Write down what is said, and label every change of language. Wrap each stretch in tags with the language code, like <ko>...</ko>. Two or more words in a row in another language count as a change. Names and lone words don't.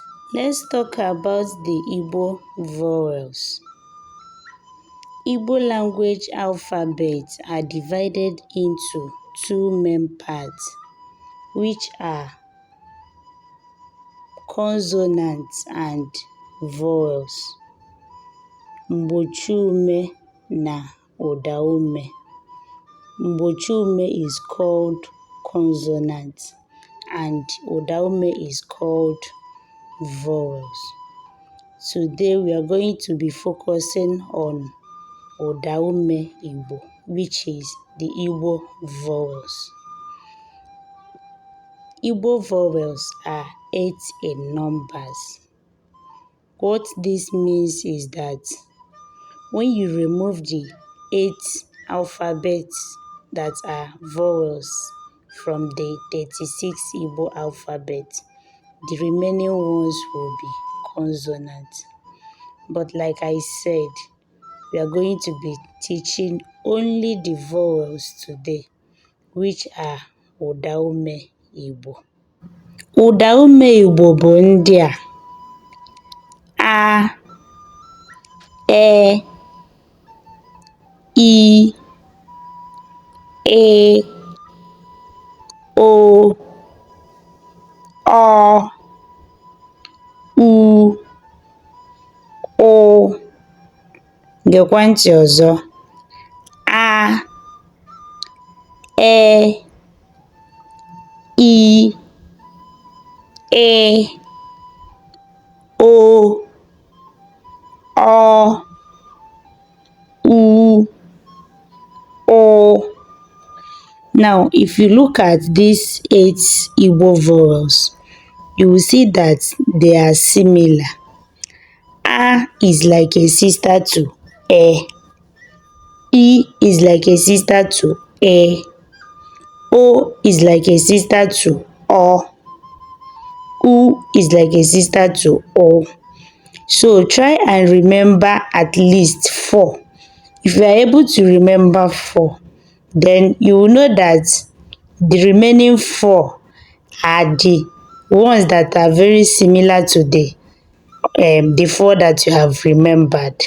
<en>Let's talk about the Igbo vowels. Igbo language alphabets are divided into two main parts, which are consonants and vowels.</en> <ig>Mgbochiume na ụdaume.</ig> <en>Mgbochiume is called consonant and ụdaume is called vowels. Today we are going to be focusing on</en> <ig>ụdaume Igbo,</ig> <en>which is the Igbo vowels. Igbo vowels are 8 in numbers. What this means is that when you remove the 8 alphabets that are vowels from the 36 Igbo alphabet, the remaining ones will be consonants. But like I said, we are going to be teaching only the vowels today, which are</en> <ig>ụdaume Igbo. Ụdaume Igbo bụ ndị a: e, i, e, o, ọ, u, ụ. Gekwa ntị ọzọ: a, e, i, e, o, ọ, u, ụ.</ig> <en>Now, if you look at these 8 Igbo vowels, you will see that they are similar. A is like a sister to e. I is like a sister to e. O is like a sister to o. U is like a sister to o. So try and remember at least 4. If you are able to remember 4, then you will know that the remaining 4 are the ones that are very similar to the 4 that you have remembered.</en>